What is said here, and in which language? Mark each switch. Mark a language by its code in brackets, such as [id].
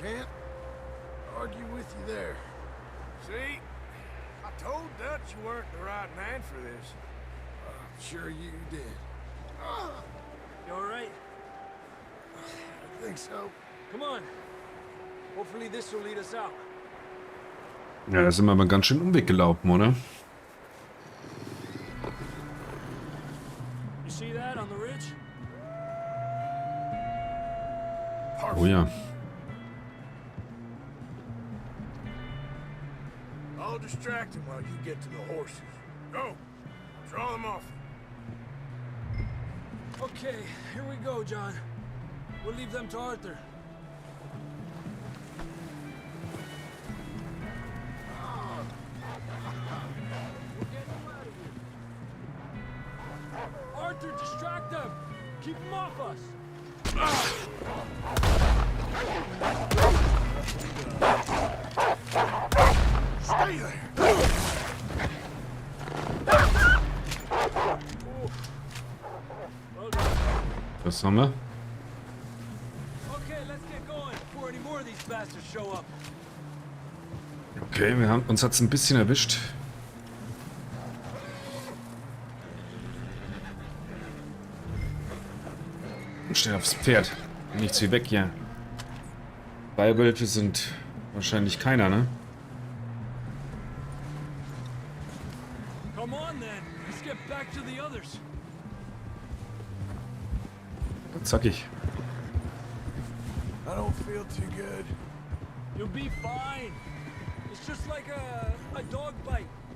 [en] Can't argue with you there. See? I told Dutch you weren't the right man for this. Sure you did. You all right? I think so. Come on. Hopefully this will lead us out. [de] Ja, da sind wir aber ganz schön Umweg gelaufen, oder? [en] You see that on the ridge? [de] Oh ja. [en] I'll distract him while you get to the horses. Go! Draw them off. Okay, here we go, John. We'll leave them to Arthur. Arthur, distract them! Keep them off us! Stay there! Well done. [de] Was haben wir? [en] Okay, let's get going before any more of these bastards show up. [de] Okay, uns hat's ein bisschen erwischt. Schnell aufs Pferd. Nichts wie weg hier. Beibelfe sind wahrscheinlich keiner, ne? [en] Come on then, let's get back to the others. [de] Zackig. [en] I don't feel too good. You'll be fine. It's just like a dog bite.